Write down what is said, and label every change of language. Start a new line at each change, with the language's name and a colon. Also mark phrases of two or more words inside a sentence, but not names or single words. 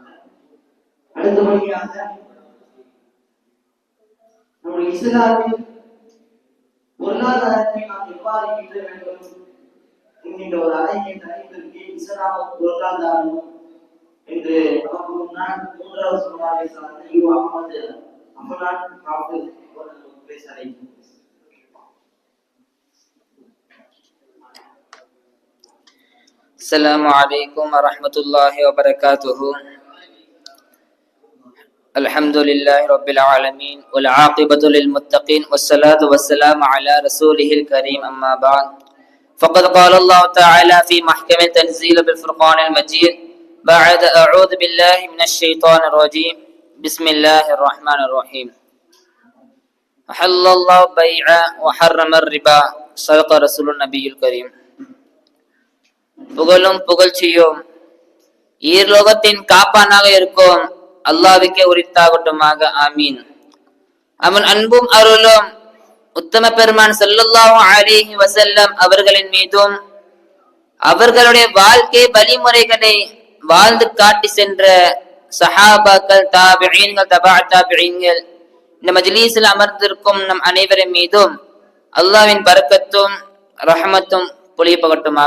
Tamil: அடுத்தபடியாக நம்முடைய இஸ்லாமில் பொருளாதாரத்தை நாம் எவ்வாறு ஈட்ட வேண்டும் என்கின்ற ஒரு அழகிய தலைப்பிற்கு இஸ்லாம் பொருளாதாரம் என்று நமக்கு முன்னால் 3வது சுமாரை சார்ந்த யூ அஹ்மது அமலான் காஃபிஸ் அவர்கள் பேச அழைக்கிறேன்.
Arabic: السلام عليكم ورحمة الله وبركاته. الحمد لله رب العالمين والعاقبة للمتقين والصلاة والسلام على رسوله الكريم أما بعد فقد قال الله تعالى في محكم تنزيل بالفرقان المجيد بعد أعوذ بالله من الشيطان الرجيم بسم الله الرحمن الرحيم أحل الله البيع وحرم الربا صدق رسول النبي الكريم.
Tamil: புகழும் புகழ்ச்சியும் ஈர்லோகத்தின் காப்பானாக இருக்கும் அல்லாஹ்வுக்கே உரித்தாகட்டுமாக. ஆமீன். அவன் அன்பும் அருளும் உத்தம பெருமான்
Arabic: صلى الله عليه وسلم
Tamil: அவர்களின் மீதும் அவர்களுடைய வாழ்க்கை வழிமுறைகளை வாழ்ந்து காட்டி சென்ற சஹாபாக்கள், தாபிஈன்கள், தபா தாபிஈன்கள், இந்த மஜ்லிஸில் அமர்ந்திருக்கும் நம் அனைவரின் மீதும் அல்லாஹ்வின் பரக்கத்தும் ரஹமத்தும் பொழியப்பகட்டுமாக.